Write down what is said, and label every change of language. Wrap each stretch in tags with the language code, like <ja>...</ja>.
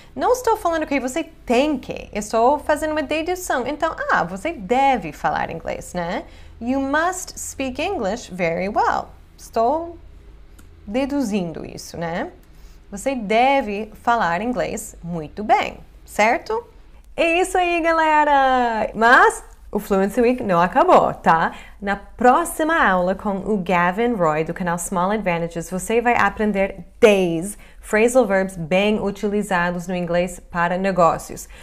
<pt>Não estou falando que você tem que, estou fazendo uma dedução. Então, você deve falar inglês, né?</pt> <en>You must speak English very well.</en> <pt>Estou deduzindo isso, né? Você deve falar inglês muito bem, certo? É isso aí, galera! Mas o Fluency Week não acabou, tá? Na próxima aula com o Gavin Roy, do canal Small Advantages, você vai aprender 10 phrasal verbs bem utilizados no inglês para negócios.</pt>